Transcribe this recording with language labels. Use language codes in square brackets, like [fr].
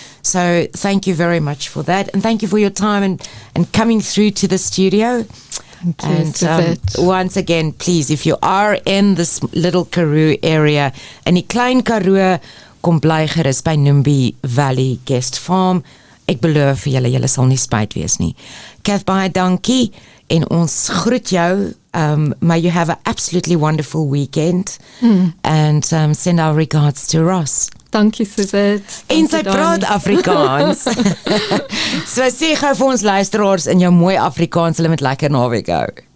[en] So thank you very much for that, and thank you for your time and coming through to the studio. Thank you, And Suezette. once again, please, if you are in this little Karoo area, [af] in die klein Karoo, kom bly gerus by Nimby Valley Guest Farm. Ek beloof vir julle sal nie spyt wees nie. Kath, baie dankie en ons groet jou. [en] May you have an absolutely wonderful weekend and send our regards to Ross. [af] Dankie, Suezette. En sy praat Afrikaans. So sê gou vir ons luisteraars in jou mooi Afrikaans, hulle met lekker naweek hou.